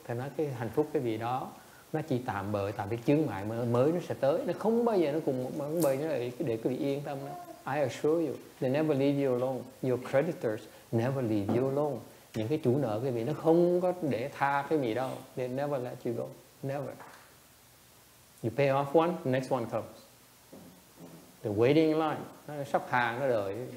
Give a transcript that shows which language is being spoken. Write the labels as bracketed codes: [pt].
[vi] Theo nói cái hạnh phúc cái gì đó nó chỉ tạm bợ, tại cái chướng ngại mới nó sẽ tới, nó không bao giờ nó cùng một bầy nó để quý vị yên tâm đó. [en] I assure you, they never leave you alone. Your creditors never leave you alone. [vi] Những cái chủ nợ quý vị nó không có để tha cái gì đâu. [en] They never let you go. Never. You pay off one, the next one comes. The waiting line, [vi] nó sắp hàng nó đợi.